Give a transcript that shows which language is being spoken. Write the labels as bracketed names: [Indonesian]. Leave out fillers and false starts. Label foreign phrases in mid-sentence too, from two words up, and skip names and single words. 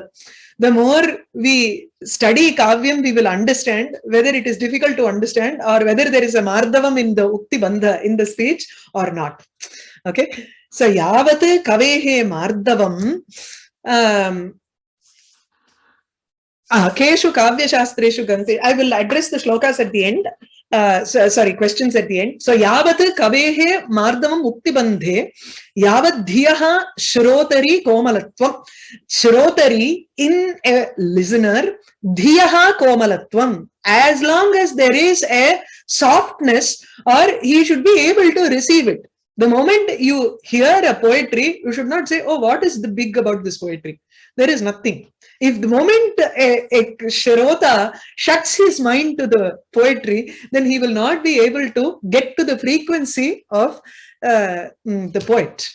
[English] The more we study Kavyam, we will understand whether it is difficult to understand or whether there is a Mardavam in the [Sanskrit] Ukti Bandha [English] in the speech or not. Okay. So, [Sanskrit] Yavat Kavehe Mardavam Keshu Kavya Shastreshu Gante. [English] I will address the shlokas at the end. Questions at the end. So, [Sanskrit] Yavat Kavehe Mardavam Ukti Bandhe, Yavat Dhiyaha Shrotari Komalatvam. [English] Shrotari in a listener, [Sanskrit] Dhiyaha Komalatvam. [English] As long as there is a softness, or he should be able to receive it. The moment you hear a poetry, you should not say, oh, what is the big about this poetry? There is nothing. If the moment a Shrota shuts his mind to the poetry, then he will not be able to get to the frequency of the poet.